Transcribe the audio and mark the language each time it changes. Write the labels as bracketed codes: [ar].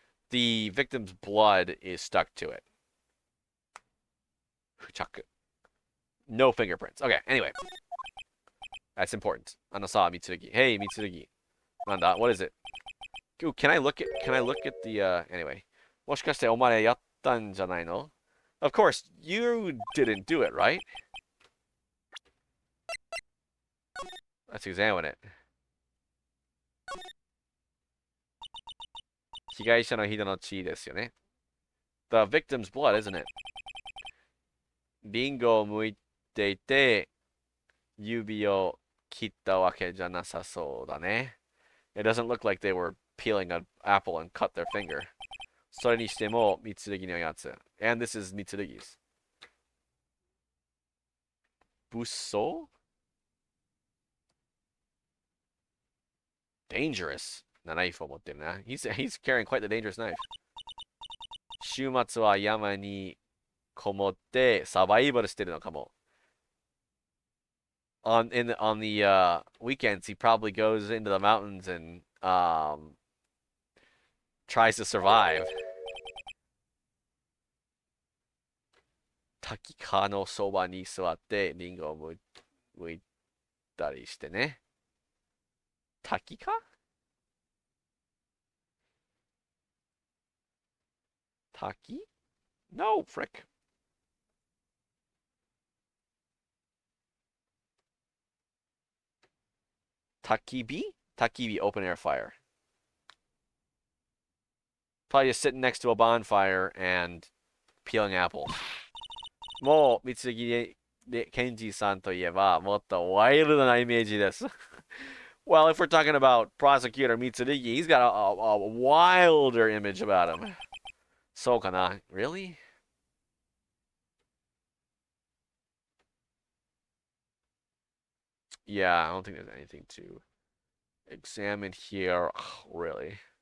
[en] The victim's blood is stuck to it. No fingerprints. Okay, anyway. That's important. Anasa Mitsurugi. Hey, Mitsurugi. Nanda, what is it? Ooh, can I look at the, anyway. [ja] もしかしてお前やったんじゃないの? [en] Of course, you didn't do it, right? Let's examine it. [ja] 被害者の人の血ですよね。 [en] The victim's blood, isn't it? [ja] リンゴを剥いていて、指を切ったわけじゃなさそうだね。 [en] It doesn't look like they were peeling an apple and cut their finger. [ja] それにしても、Mitsurugiのやつ。 [en] And this is Mitsurugi's. [ja] 物騒? [en] Dangerous. [ja] ナイフを持ってるな。 [en] He's carrying quite the dangerous knife. [ja] 週末は山にこもってサバイバルしてるのかも。 [en] On the weekends, he probably goes into the mountains and tries to survive. [ja] 滝川のそばに座ってリンゴを剥いたりしてね。滝川? [en] Taki? No, frick. Takibi? Takibi, open air fire. Probably just sitting next to a bonfire and peeling apples. [ja] もう、Mitsurugi Kenji さんといえば、もっとワイルドなイメージです。 [en] Well, if we're talking about Prosecutor Mitsurugi, he's got a wilder image about him. [ja] そうかな? [en] Really? Yeah, I don't think there's anything to examine here. Oh, really?